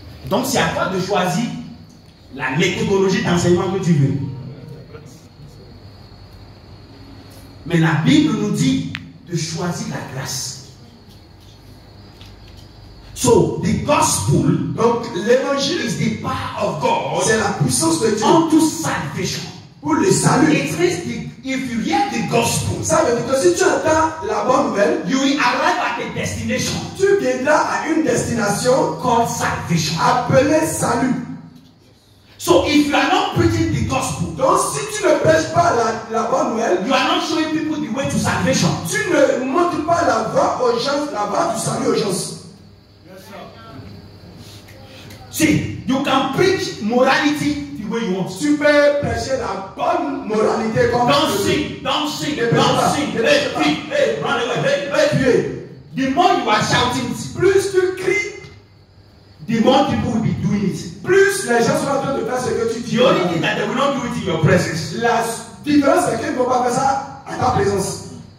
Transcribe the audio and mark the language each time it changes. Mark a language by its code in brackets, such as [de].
[fr] Donc c'est à toi de choisir la méthodologie d'enseignement que tu veux. Mais la Bible nous dit de choisir la grâce. [en] So, the gospel, [fr] Donc l'évangile, [en] is the power of God [fr] c'est la puissance de Dieu [en] unto salvation. [fr] pour le salut. [en] It means if you hear the gospel, [fr] Ça veut dire que si tu entends la bonne nouvelle, [en] you will arrive at a destination [fr] tu viendras à une destination [en] called salvation. [fr] appelée salut. [en] So if you are not preaching the gospel, [fr] Donc si tu ne prêches pas la bonne nouvelle, [en] you are not showing people the way to salvation. [fr] tu ne montres pas la voie aux gens, la voie du salut aux gens. [en] See, you can preach morality the way you want. [fr] Tu peux prêcher la bonne moralité comme [en] Don't [fr] tu veux. [en] sing, don't sing, [fr] Ne [en] don't [fr] prêche [en] sing. [fr] pas, ne [en] Hey, [fr] prêche pas. [en] thief, hey, run away, hey, [fr] Tu es. [en] The more you are shouting, [fr] Plus tu cries, [en] the more people will be doing it. [fr] plus les gens sont en train de faire ce que tu dis. [en] The only thing that they will not do it in your presence. [fr] La différence c'est qu'ils ne vont pas faire ça à ta présence.